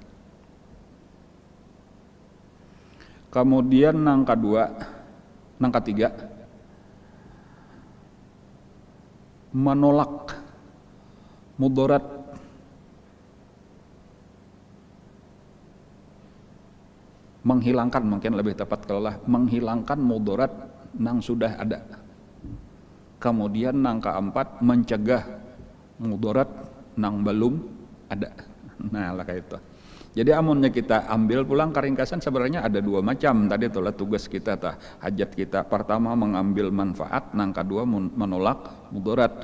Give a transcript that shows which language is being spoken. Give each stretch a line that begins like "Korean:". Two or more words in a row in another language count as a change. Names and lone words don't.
Banjar: Kemudian nang ketiga, menolak mudarat, menghilangkan, mungkin lebih tepat kalau lah menghilangkan mudarat nang sudah ada. Kemudian nang keempat, mencegah mudarat nang belum ada. Nah, lah kayak itu. Jadi amunnya kita ambil pulang keringkasan sebenarnya ada 2 macam. Tadi itulah tugas kita, hajat kita. Pertama mengambil manfaat, nang kedua menolak mudarat.